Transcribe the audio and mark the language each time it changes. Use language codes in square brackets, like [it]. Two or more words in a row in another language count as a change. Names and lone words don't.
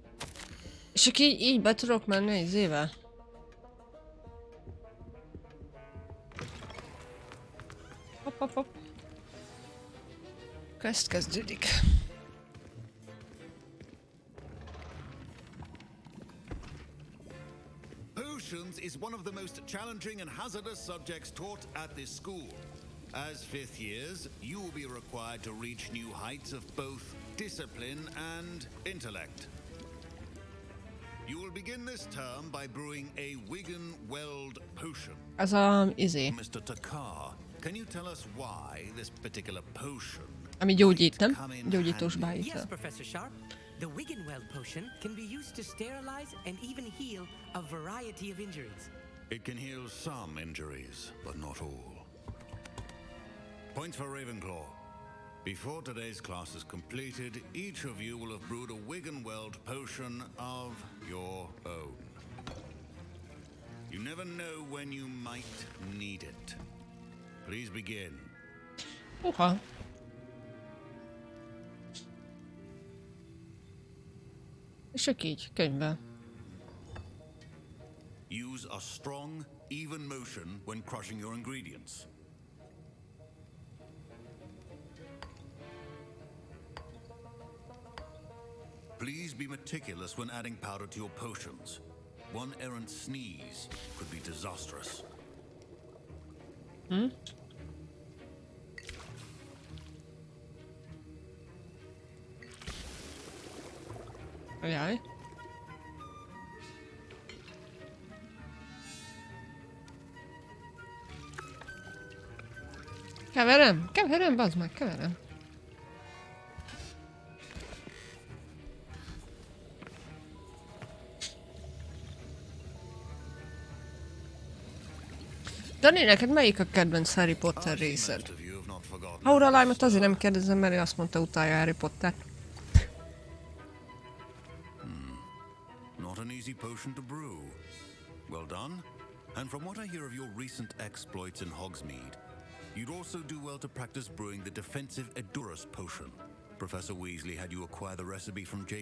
[hu] És csak így be tudok menni egy izével? hopp. Quest kezdődik. [en] Potions is one of the most challenging and hazardous subjects taught at this school. As fifth years, you will be required to reach new heights of both discipline and intellect. You will begin this term by brewing a Wigan Weld potion. [hu] Ez a izé, [en] Mr. [hu] Takar, [en] can you tell us why this particular potion [hu] ami gyógyít, nem? [en] come in [hu] Gyógyítós [en] handy? [hu] beállítja. [en] Yes, Professor Sharp. The Wiggenweld potion can be used to sterilize and even heal a variety of injuries. It can heal some injuries, but not all. Points for Ravenclaw. Before today's class is completed, each of you will have brewed a Wiggenweld potion of your own. You never know when you might need it. Please begin. [hu] Uha. És csak így, könyvben. [en] Use a strong, even motion when crushing your ingredients. Please be meticulous when adding powder to your potions. One errant sneeze could be disastrous. [hu] Ajaj. Keverem, bazd meg, keverem. Dani, neked melyik a kedvenc Harry Potter részed? [en] Most of you have not forgotten. [hu] Auralájmat azért nem kérdezem, mert ő azt mondta, utálja Harry Potter. [en] Not an easy potion to brew. Well done. And from what I hear of your recent exploits in Hogsmeade, you'd also do well to practice brewing the defensive Edurus potion. Professor Weasley had you acquire the recipe from J.